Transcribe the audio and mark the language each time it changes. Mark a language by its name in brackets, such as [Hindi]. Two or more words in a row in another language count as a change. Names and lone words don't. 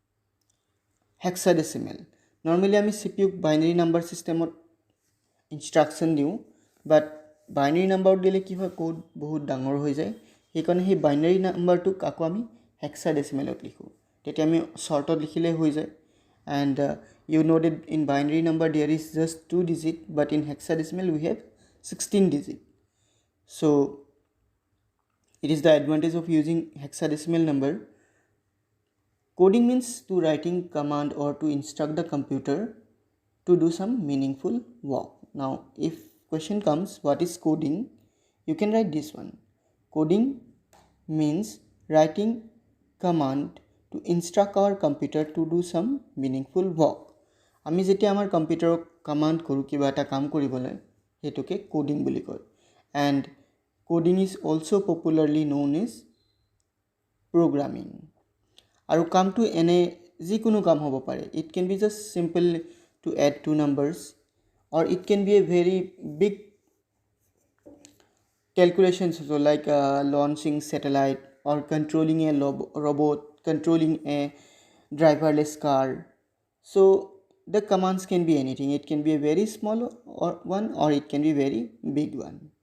[Assamese] নৰ্মালি আমি CPU বাইনাৰী নাম্বাৰ সিস্টেমত ইনষ্ট্ৰাকশ্যন দিওঁ বাট বাইনেৰী নাম্বাৰত দিলে কি হয় কোড বহুত ডাঙৰ হৈ যায় সেইকাৰণে সেই বাইনেৰী নাম্বাৰটোক আকৌ আমি হেক্সাডেচিমেলত লিখোঁ তেতিয়া আমি শ্বৰ্টত লিখিলে হৈ যায় [English] and you know that in binary number there is just 2 digit but in hexadecimal we have 16 digit so it is the advantage of using hexadecimal number. Coding means to writing command or to instruct the computer to do some meaningful work. Now if question comes what is coding, you can write this one. Coding means writing command to instruct our computer to do some meaningful work. [Assamese] আমি যেতিয়া আমাৰ কম্পিউটাৰক কমাণ্ড কৰোঁ কিবা এটা কাম কৰিবলৈ সেইটোকে কোডিং বুলি কয় [English] and coding is also popularly known as programming. [Assamese] আৰু কামটো এনে যিকোনো কাম হ'ব পাৰে [English] it can be just simple to add two numbers or it can be a very big calculations also like launching satellite or controlling a robot, controlling a driverless car. So the commands can be anything. It can be a very small one or it can be very big one.